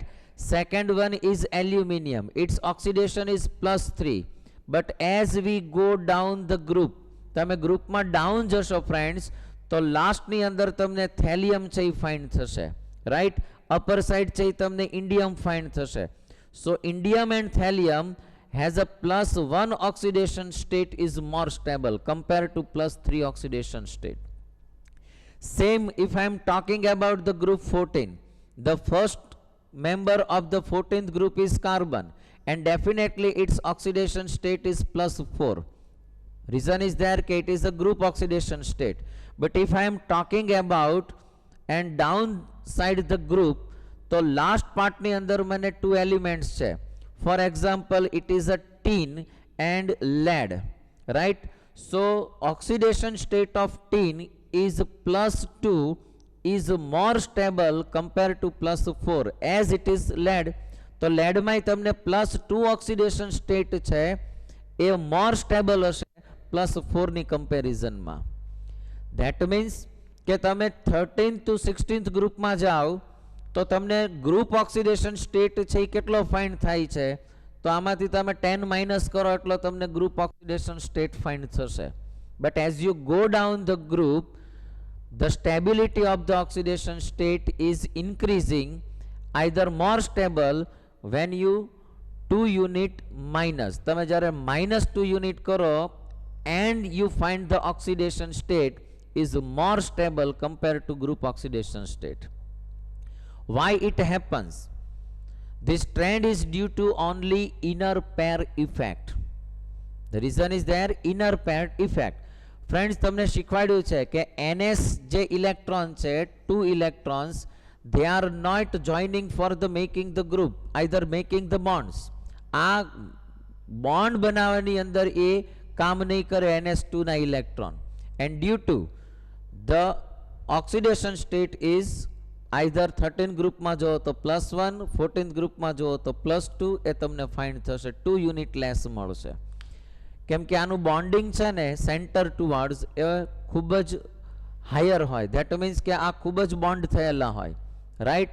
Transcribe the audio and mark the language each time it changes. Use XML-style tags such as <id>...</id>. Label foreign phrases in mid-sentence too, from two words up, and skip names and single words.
<en>Second one is aluminium, its oxidation is +3. But as we go down the group,</en> <gu>તમે ગ્રુપમાં ડાઉન જશો ફ્રેન્ડ્સ, તો લાસ્ટની અંદર તમને થેલિયમ છે એ ફાઇન્ડ થશે, રાઈટ?</gu> <en>upper side</en> <gu>છે એ તમને ઇન્ડિયમ ફાઇન્ડ થશે.</gu> <en>So indium and thallium has a +1 oxidation state is more stable compared to +3 oxidation state. Same if I am talking about the group 14, the first member of the 14th group is carbon and definitely its oxidation state is +4. Reason is there that it is a group oxidation state. But if I am talking about and downside the group, तो last part</en> <gu>ની અંદર મને</gu> <en>2 elements છે. For example, it is a tin and lead, right? So oxidation state of tin is +2 is more stable compared to +4 as it is lead.</en> <gu>તો lead માં તમને</gu> <en>+2 oxidation state</en> <gu>છે એ</gu> <en>more stable</en> <gu>હશે +4 ની કમ્પેરિઝનમાં.</gu> <en>That means</en> <gu>કે તમે</gu> <en>13th to 16th</en> <gu>ગ્રુપમાં જાઓ તો તમને</gu> <en>group oxidation state</en> <gu>છે એ કેટલો ફાઇન્ડ થાય છે, તો આમાંથી તમે 10 માઇનસ કરો એટલે તમને ગ્રુપ ઓક્સિડેશન સ્ટેટ ફાઇન્ડ થશે.</gu> <en>But as you go down the group, the stability of the oxidation state is increasing, either more stable when you 2 unit minus,</en> <gu>તમે જ્યારે -2 યુનિટ કરો</gu> <en>and you find the oxidation state is more stable compared to group oxidation state. Why it happens? This trend is due to only inner pair effect. The reason is there inner pair effect. Friends,</en> <gu>તમને શીખવાડ્યું છે કે NS જે ઇલેક્ટ્રોન છે,</gu> <en>2 electrons, they are not joining for the making the group, either making the bonds.</en> <gu>આ બોન્ડ બનાવવાની અંદર એ કામ નહીં કરે NS2 ના ઇલેક્ટ્રોન,</gu> <en>and due to the oxidation state is either</en> <gu>13 ગ્રુપમાં જો તો +1, 14th ગ્રુપમાં જો તો +2, એ તમને ફાઇન્ડ થશે, 2</gu> <en>unit less</en> <gu>મળશે. કેમ કે આનું બોન્ડિંગ છે ને</gu> <en>centre towards</en> <gu>એ ખૂબ જ હાયર હોય.</gu> <en>That means</en> <gu>કે આ ખૂબ જ બોન્ડ થયેલા હોય, રાઈટ?</gu>